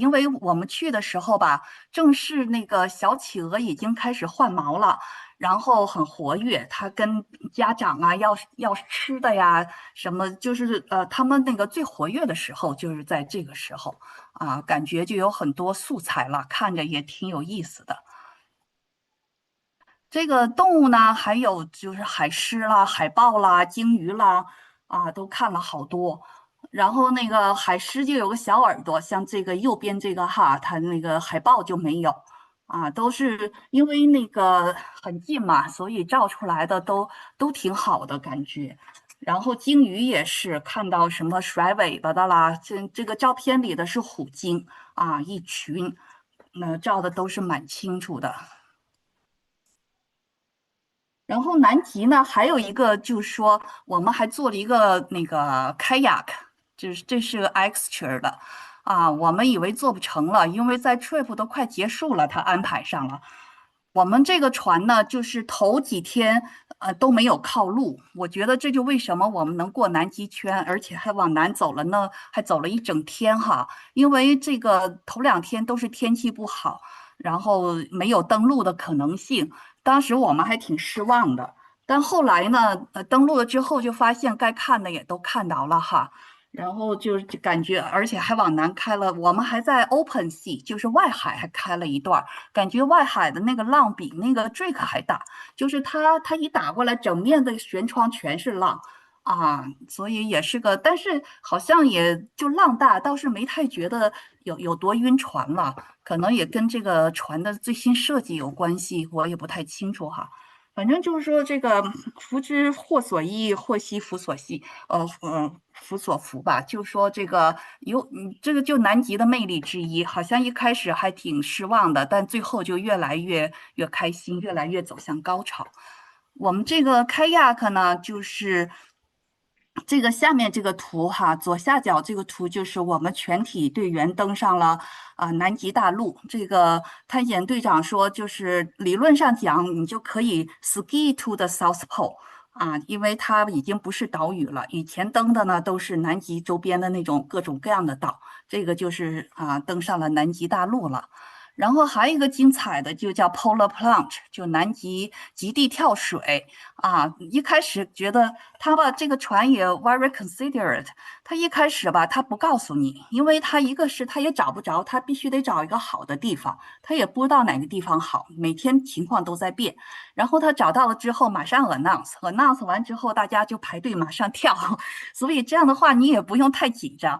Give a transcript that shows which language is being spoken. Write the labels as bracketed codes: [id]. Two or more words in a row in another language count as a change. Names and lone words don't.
[zh] 因為我們去的時候吧，正是那個小企鵝已經開始換毛了，然後很活躍，它跟家長要吃的呀什麼，就是他們那個最活躍的時候就是在這個時候感覺就有很多素材了，看着也挺有意思的。這個動物呢，還有就是海獅啦、海豹啦、鯨魚啦都看了好多。然後那個海獅就有個小耳朵，像這個右邊這個它那個海豹就沒有都是因為那個很近嘛，所以照出來的都挺好的感覺。然後鯨魚也是看到什麼甩尾巴的啦，這個照片裡的是虎鯨一群，那照的都是蠻清楚的。然後南極呢，還有一個就是說，我們還做了一個那個 kayak， 就是這是個 extra 的我們以為做不成了，因為在 trip 都快結束了，他安排上了。我們這個船呢，就是頭幾天都沒有靠路，我覺得這就為什麼我們能過南極圈，而且還往南走了呢，還走了一整天哈，因為這個頭2天都是天氣不好，然後沒有登陸的可能性。當時我們還挺失望的，但後來呢，登陸了之後就發現該看的也都看到了哈，然後就感覺，而且還往南開了，我們還在 [en] open sea， [zh] 就是外海還開了一段，感覺外海的那個浪比那個 Drake 還大，就是它一打過來，整面的舷窗全是浪所以也是个，但是好像也就浪大，倒是没太觉得有多晕船了，可能也跟这个船的最新设計有關係，我也不太清楚哈。反正就是說，這個福之禍所依，禍兮福所依，福所伏吧。就說這個這個就南極的魅力之一，好像一開始還挺失望的，但最後就越來越開心，越來越走向高潮。我們這個kayak呢，就是這個下面這個圖哈，左下角這個圖就是我們全體隊員登上了南極大陸。這個探險隊長說，就是理論上講，你就可以 [en] ski to the South Pole [zh] 因為它已經不是島嶼了。以前登的呢都是南極周邊的那種各種各樣的島，這個就是登上了南極大陸了。然後還有一個精彩的就叫 [en] Polar Plunge， [zh] 就南極極地跳水一開始覺得他吧，這個船也 [en] very considerate， [zh] 他一開始吧，他不告訴你，因為他一個是他也找不着，他必須得找一個好的地方，他也不知道哪個地方好，每天情況都在變。然後他找到了之後，馬上 announce 完之後，大家就排隊馬上跳，所以這樣的話你也不用太緊張。